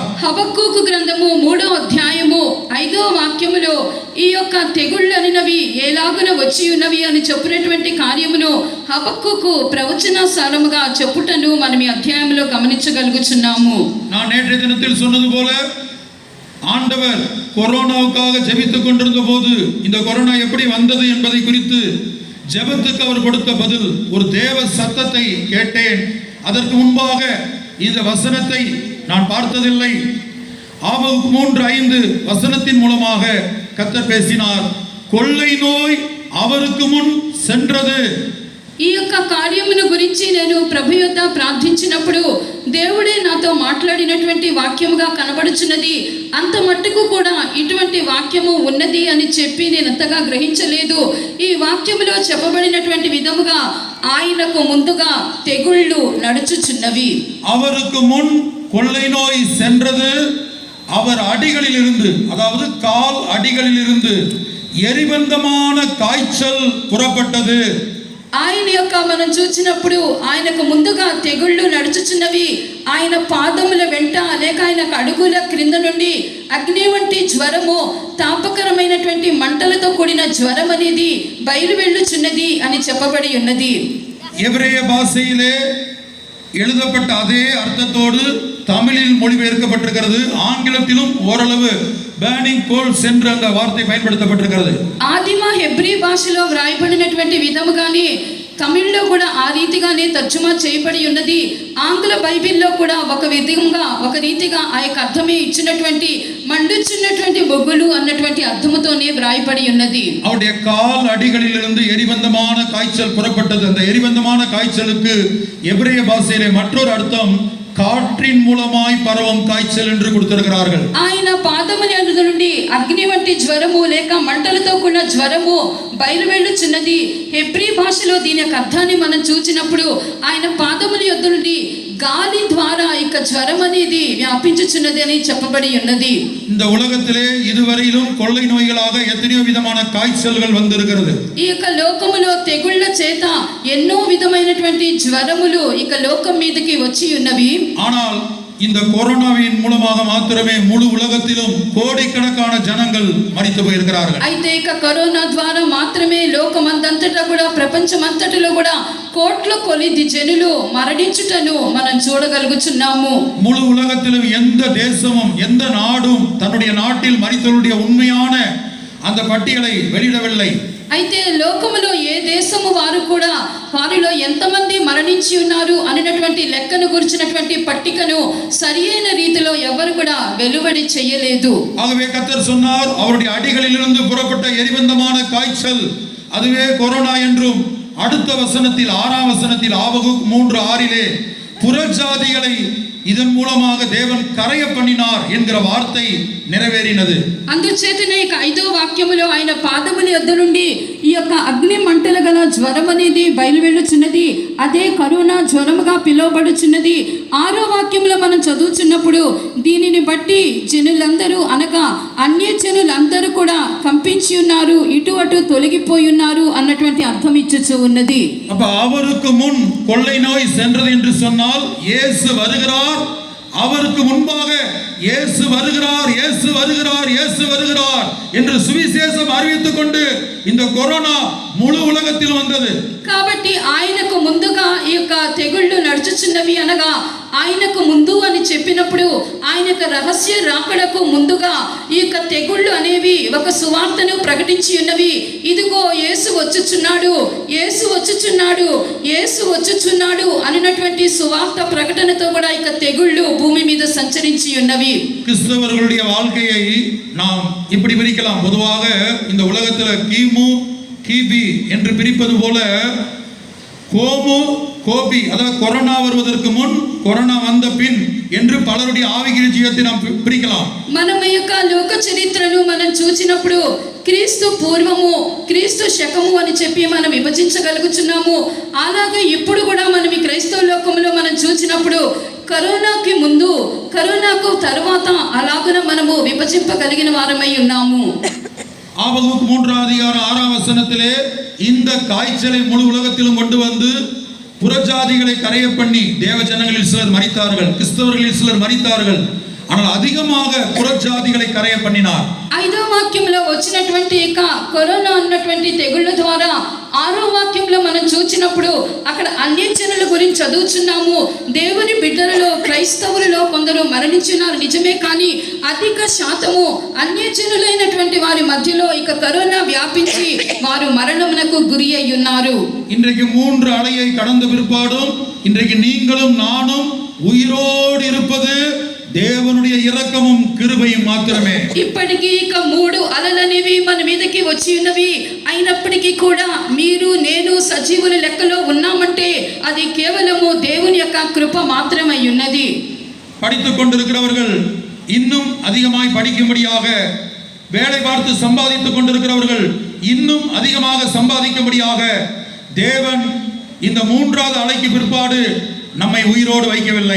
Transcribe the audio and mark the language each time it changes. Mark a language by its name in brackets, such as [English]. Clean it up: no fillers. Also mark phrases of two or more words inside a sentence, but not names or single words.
[Telugu] హబక్కూకు గ్రంథము 3వ అధ్యాయము 5వ వాక్యములో ఈ యొక్క తెగుళ్ళు అనినవి ఎలాగున వచ్చి ఉన్నవి అని చెప్పినటువంటి కార్యమును హబక్కూకు ప్రవచన సారముగా చెప్పుటను మనం ఈ అధ్యాయంలో గమనించగలుగుచున్నాము. [Tamil] நான் நேற்றைய தினத்தில் சொன்னது போல ஆண்டவர் கொரோனாவுக்காக ஜெபித்துக் கொண்டிருந்த போது இந்த கொரோனா எப்படி வந்தது என்பதை குறித்து ஜெபத்துக்கு அவர் கொடுத்த பதில் ஒரு தேவ சத்தத்தை கேட்டேன். அதற்கு முன்பாக இந்த வசனத்தை நான் பார்த்ததில்லை. ஆபகுக் 3:5 வசனத்தின் மூலமாக கர்த்தர் பேசினார். கொள்ளை நோய் அவருக்கு முன் சென்றது. [Telugu] ఈ యొక్క కార్యమును గురించి నేను ప్రభు యొద్ద ప్రార్థించినప్పుడు దేవుడే నాతో మాట్లాడినటువంటి వాక్యముగా కనబడుచున్నది. అంత మట్టుకు కూడా ఇటువంటి వాక్యము ఉన్నది అని చెప్పి నేను అంతగా గ్రహించలేదు. ఈ వాక్యములో చెప్పబడినటువంటి విధముగా ఆయనకు ముందుగా తెగుళ్ళు నడుచుచున్నవి. [Tamil] அவருக்கு முன் கொள்ளை நோய் சென்றது. அவர் அடிகளில் இருந்து, அதாவது கால் அடிகளில் இருந்து எரிபந்தமான காய்ச்சல் புறப்பட்டது. [Telugu] ఆయన యొక్క మనం చూసినప్పుడు ఆయనకు ముందుగా తెగుళ్ళు నడుచుచున్నవి. ఆయన పాదముల వెంట లేక ఆయన అడుగుల క్రింద నుండి అగ్ని వంటి జ్వరము, తాపకరమైనటువంటి మంటలతో కూడిన జ్వరం అనేది బయలు వెళ్ళుచున్నది అని చెప్పబడి ఉన్నది. [Tamil] எபிரேய பாஷையிலே எழுதப்பட்ட அதே அர்த்தத்தோடு தமிழில் மொழிபெயர்க்கப்பட்டிருக்கிறது. ஆங்கிலத்திலும் ஓரளவு [English] burning coals [Tamil] என்ற அந்த வார்த்தை பயன்படுத்தப்பட்டிருக்கிறது. [Telugu] ఆదిమ హెబ్రీ భాషలో వ్రాయబడినటువంటి విధముగానే తమిళ్లో కూడా ఆ రీతిగానే తర్జుమా చేయబడి ఉన్నది. ఆంగ్ల బైబిల్లో కూడా ఒక విధంగా ఒక రీతిగా ఆ యొక్క అర్థమే ఇచ్చినటువంటి మండుచున్నటువంటి బొగ్గులు అన్నటువంటి అర్థముతోనే వ్రాయబడి ఉన్నది. [Tamil] அவருடைய கால் அடிகளிலிருந்து எரிபந்தமான காய்ச்சல் புறப்பட்டது. அந்த எரிபந்தமான காய்ச்சலுக்கு எபிரேய பாஷையிலே மற்றொரு அர்த்தம் காற்றின் மூலமாய் பரவும் காய்ச்சல் என்று கொடுத்திருக்கிறார்கள். [Telugu] ఆయన పాదముల యొద్ద నుండి అగ్ని వంటి జ్వరము లేక మంటలతో కూడిన జ్వరము బయలు వెళ్ళుచున్నది. హెబ్రీ భాషలో దీని యొక్క అర్థాన్ని మనం చూసినప్పుడు ఆయన పాదముల యొద్ద నుండి గాలి ద్వారా ఇక జ్వరం అనేది వ్యాపించుచున్నది అని చెప్పబడి ఉన్నది. [Tamil] இந்த உலகத்திலே இதுவரையிலும் கொள்ளை நோய்களாக எத்தனையோ விதமான காய்ச்சல்கள் வந்திருக்கிறது. [Telugu] ఈ యొక్క లోకములో తెగుళ్ళ చేత ఎన్నో విధమైనటువంటి జ్వరములు ఇక లోకం మీదకి వచ్చి ఉన్నవి. [Tamil] ஆனால் இந்த கொரோனாவின் மூலமாக மாத்திரமே முழு உலகத்திலும் கோடிக்கணக்கான ஜனங்கள் மரித்து போயிருக்கிறார்கள். [Telugu] అయితే ఇక కరోనా ద్వారా మాత్రమే లోకమంతటా కూడా ప్రపంచమంతటిలో కూడా కోట్ల కొలది జనులు మరణించుటను మనం చూడగలుగుచున్నాము. [Tamil] முழு உலகத்திலும் எந்த தேசமும் எந்த நாடும் தன்னுடைய நாட்டில் மரித்தவருடைய உண்மையான அந்த பட்டியலை வெளியிடவில்லை. [Telugu] అయితే లోకములో ఏ దేశము వారు కూడా వారిలో ఎంతమంది మరణించి ఉన్నారు అనేటువంటి లెక్కను గురించినటువంటి పట్టికను సరియైన రీతిలో ఎవరు కూడా వెలువడి చేయలేదు. [Tamil] ஆகவே கர்த்தர் சொன்னார், அவருடைய அடிகளிலிருந்து புறப்பட்ட எரிபந்தமான காய்ச்சல் அதுவே கொரோனா என்றும். அடுத்த வசனத்தில் 6ஆம் வசனத்தில் ஆபகுக் 3:6 புறஜாதிகளை இதன் மூலமாக தேவன் கரைய பண்ணினார் என்கிற வார்த்தை நிறைவேறினது. [Telugu] అందుచేతనే ఇక 5వ వాక్యములో ఆయన పాదముల యొద్ద నుండి ఈ యొక్క అగ్ని మంటలు గల జ్వరం అనేది బయలువెళ్ళుచున్నది. అదే కరోనా జ్వరముగా పిలువబడుచున్నది. 6వ వాక్యంలో మనం చదువుచున్నప్పుడు దీనిని బట్టి జనులందరూ అనగా అన్య జనులందరూ కూడా కంపించి ఉన్నారు, ఇటు అటు తొలగిపోయి ఉన్నారు అన్నటువంటి అర్థం ఇచ్చుచూ ఉన్నది. [Tamil] அப்ப அவருக்கு முன் கொள்ளை நோய் சென்றது என்று சொன்னால் இயேசு வருகிறார், அவருக்கு முன்பாக இயேசு வருகிறார், இயேசு வருகிறார், இயேசு வருகிறார் என்று சுவிசேஷம் அறிவித்துக் கொண்டு இந்த கொரோனா முழு உலகத்தில் வந்தது. [Telugu] కాబట్టి ఆయనకు ముందుగా ఈ యొక్క తెగుళ్ళు నడుచుచున్నవి అనగా ఆయనకు ముందు అని చెప్పినప్పుడు ఆయన యొక్క రహస్య రాకడకు ముందుగా ఈ యొక్క తెగుళ్ళు అనేవి ఒక సువార్తను ప్రకటించి ఉన్నవి. ఇదిగో యేసు వచ్చుచున్నాడు, యేసు వచ్చుచున్నాడు, యేసు వచ్చుచున్నాడు అన్నటువంటి సువార్త ప్రకటనతో కూడా ఈ యొక్క తెగుళ్ళు భూమి మీద సంచరించి ఉన్నవి. [Tamil] கிறிஸ்தவர்களுடைய வாழ்க்கையை நாம் இப்படி பிரிக்கலாம். பொதுவாக இந்த உலகத்தில் கிமு கிபி என்று பிரிப்பது போல கோமு கோபி, அதாவது கொரோனா வருவதற்கு முன், கொரோனா வந்த பின் என்று பலருடைய ஆவிக்குரிய ஜீவியத்தை நாம் பிரிக்கலாம். [Telugu] మనం ఈ యొక్క లోక చరిత్రను మనం చూసినప్పుడు క్రీస్తు పూర్వము, క్రీస్తు శకము అని చెప్పి మనం విభజించగలుగుతున్నాము. అలాగే ఇప్పుడు కూడా మనం ఈ క్రైస్తవ లోకంలో మనం చూసినప్పుడు కరోనాకి ముందు, కరోనాకు తర్వాత అలాగున మనము విభజింపగలిగిన వారమై ఉన్నాము. [Tamil] ஆபகுக்கு 3ஆம் அதிகாரம் 6ஆம் வசனத்திலே இந்த காய்ச்சலை முழு உலகத்திலும் கொண்டு வந்து புறஜாதிகளை கரைய பண்ணி தேவ ஜனங்களில் சிலர் மரித்தார்கள், கிறிஸ்தவர்களில் சிலர் மரித்தார்கள். ஆனால் அதிகமாக புறஜாதிகளை కరయ பண்ணினார். [Telugu] 5వ వాక్యంలో వచ్చినటువంటి ఇక కరోనా అన్నటువంటి తెగుళ్ళ ద్వారా 6వ వాక్యంలో మనం చూసినప్పుడు అక్కడ అన్యజనుల గురించి చదువుచున్నాము. దేవుని బిడ్డలలో, క్రైస్తవులలో కొందరు మరణించున్నారు నిజమే, కానీ అధిక శాతము అన్యజనులైనటువంటి వారి మధ్యలో ఇక కరోనా వ్యాపించి వారు మరణమునకు గురి అయి ఉన్నారు. [Tamil] இன்றைக்கு 3 அலையை கடந்த பிற்பாடும் இன்றைக்கு நீங்களும் நானும் உயிரோடு இருப்பது దేవునుடைய இரக்கமும் கிருபையும் మాత్రమే. [Telugu] ఇప్పటికీ ఇక 3 అలలనేవి మన మీదకి వచ్చి ఉన్నవి. అయినప్పటికీ కూడా మీరు నేను సజీవుల లెక్కలో ఉన్నామంటే అది కేవలము దేవుని యొక్క కృప మాత్రమే ఉన్నది. [Tamil] படித்துக் கொண்டிருக்கிறவர்கள் இன்னும் அதிகமாய் படிக்கும்படியாக, வேலை பார்த்து சம்பாதித்துக் கொண்டிருக்கிறவர்கள் இன்னும் அதிகமாக சம்பாதிக்கும்படியாக தேவன் இந்த 3வது அலைக்கு பிற்பாடு நம்மை உயிரோடு வைக்கவில்லை.